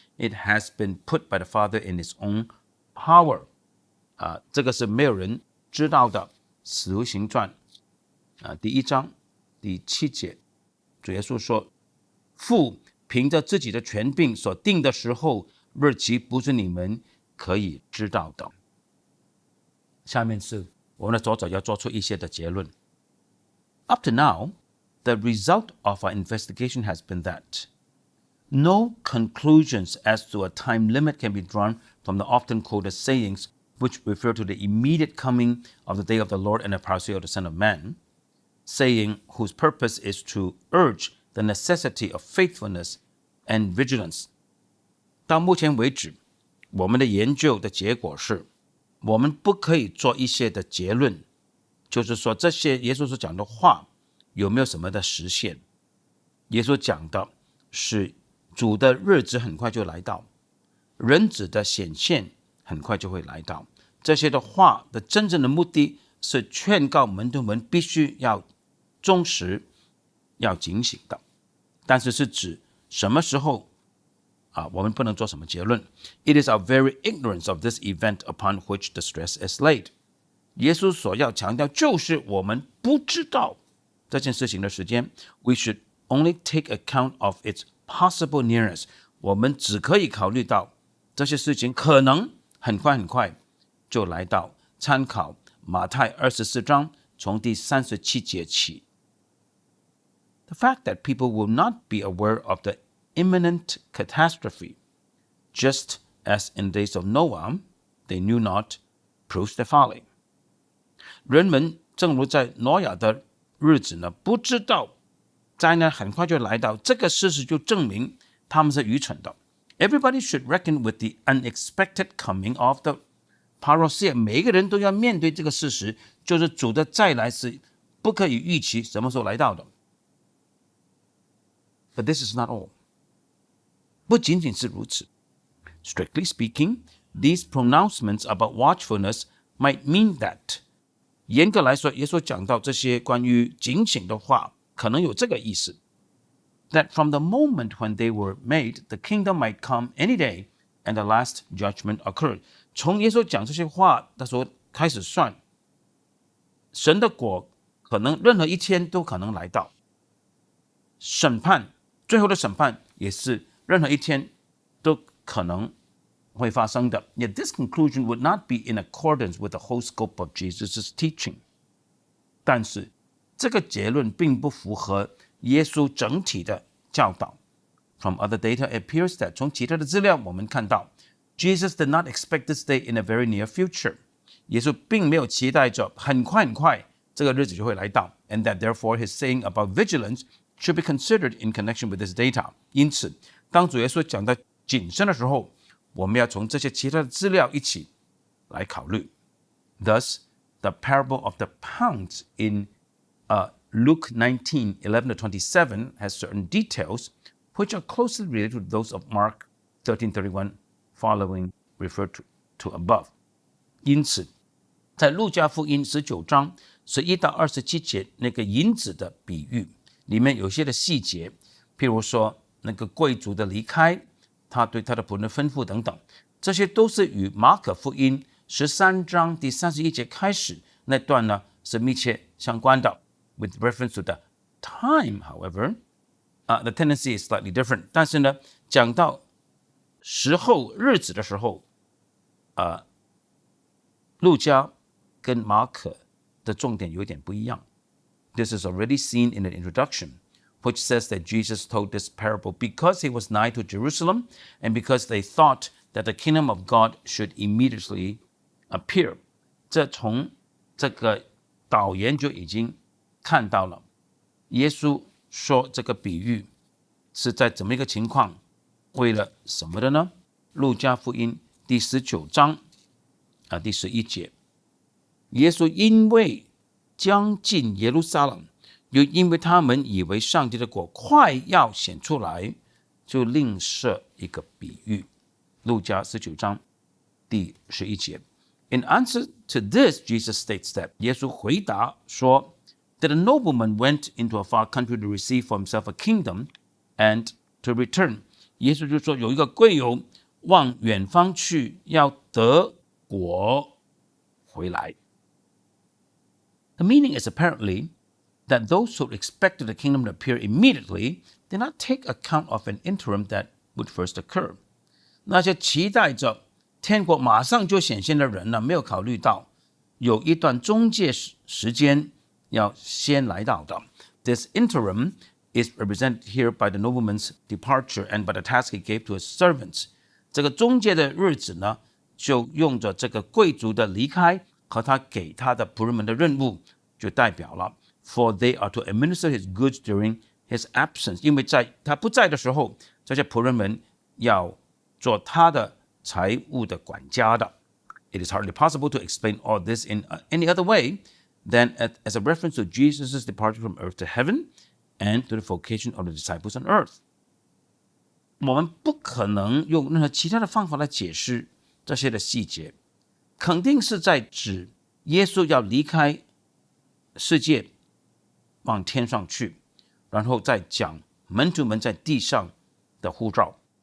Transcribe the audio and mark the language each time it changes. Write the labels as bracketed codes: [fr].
[en] It has been put by the Father in His own power. [zh] 这个是没有人知道的。使徒行传第1章第7节，主耶稣说：“父凭着自己的权柄所定的时候、日期，不是你们可以知道的。” 下面是我们的作者要做出一些的结论。 [en] Up to now, the result of our investigation has been that no conclusions as to a time limit can be drawn from the often quoted sayings which refer to the immediate coming of the day of the Lord and the parousia of the Son of Man, saying whose purpose is to urge the necessity of faithfulness and vigilance. [zh] 到目前为止，我们的研究的结果是，我们不可以做一些的结论，就是说这些耶稣所讲的话有没有什么的实现。耶稣讲的是主的日子很快就来到，人子的显现很快就会来到。这些的话的真正的目的是劝告门徒们必须要忠实，要警醒的。但是是指什么时候我们不能做什么结论。 [en] It is our very ignorance of this event upon which the stress is laid. [zh] 耶稣所要强调就是我们不知道这件事情的时间。 [en] We should only take account of its possible nearness. [zh] 我们只可以考虑到这些事情可能很快就来到。参考马太24章从第37节起。 [en] The fact that people will not be aware of the imminent catastrophe, just as in days of Noah, they knew not, proves their folly. [zh] 人们正如在挪亚的日子呢，不知道灾难很快就来到，这个事实就证明他们是愚蠢的。 [en] Everybody should reckon with the unexpected coming of the parousia. [zh] 每一个人都要面对这个事实，就是主的再来是不可以预期什么时候来到的。 [en] But this is not all. [zh] 不仅仅是如此。 [en] Strictly speaking, these pronouncements about watchfulness might mean that. [zh] 严格来说，耶稣讲到这些关于警醒的话，可能有这个意思。 [en] That from the moment when they were made, the kingdom might come any day, and the last judgment occurred. [zh] 从耶稣讲这些话的时候开始算，神的国可能任何一天都可能来到。审判，最后的审判也是任何一天都可能会发生的。 [en] Yet this conclusion would not be in accordance with the whole scope of Jesus' teaching. [zh] 但是这个结论并不符合耶稣整体的教导。 [en] From other data, it appears that [zh] 从其他的资料我们看到 [en] Jesus did not expect this day in a very near future. [zh] 耶稣并没有期待着很快这个日子就会来到 [en] and that therefore his saying about vigilance should be considered in connection with this data. [zh] 因此当主耶稣讲到谨慎的时候，我们要从这些其他的资料一起来考虑。 [en] Thus, the parable of the pounds in Luke 19:11-27 has certain details which are closely related to those of Mark 13:31 following referred to above. [zh] 因此在路加福音19章11到27节那个银子的比喻里面有些的细节，譬如说那个贵族的离开，他对他的仆人吩咐等等，这些都是与马可福音13章第31节开始那段呢是密切相关的。 [en] With reference to the time, however, the tendency is slightly different. [zh] 但是呢，讲到时候日子的时候，路加跟马可的重点有点不一样。 [en] This is already seen in the introduction, which says that Jesus told this parable because he was nigh to Jerusalem and because they thought that the kingdom of God should immediately appear. [zh] 这从这个导言就已经看到了。耶稣说这个比喻是在怎么一个情况，为了什么的呢？路加福音第19章第11节，耶稣因为将近耶路撒冷，又因为他们以为上帝的国快要显出来，就另设一个比喻。路加19章第11节。 [en] In answer to this, Jesus states that [zh] 耶稣回答说 [en] that a nobleman went into a far country to receive for himself a kingdom and to return. [zh] 耶稣就说有一个贵友往远方去，要得国回来。 [en] The meaning is apparently that those who expected the kingdom to appear immediately did not take account of an interim that would first occur. [zh] 那些期待着天国马上就显现的人呢，没有考虑到有一段中介时间要先来到的。 [en] This interim is represented here by the nobleman's departure and by the task he gave to his servants. [zh] 这个中介的日子呢，就用着这个贵族的离开和他给他的仆人们的任务，就代表了 [en] For they are to administer his goods during his absence， [zh] 因为在他不在的时候，这些仆人们要做他的财务的管家的。 [en] It is hardly possible to explain all this in any other way than as a reference to Jesus' departure from earth to heaven and to the vocation of the disciples on earth。 [zh] 我们不可能用任何其他的方法来解释这些的细节，肯定是在指耶稣要离开世界往天上去，然后再讲门徒们在地上的呼召。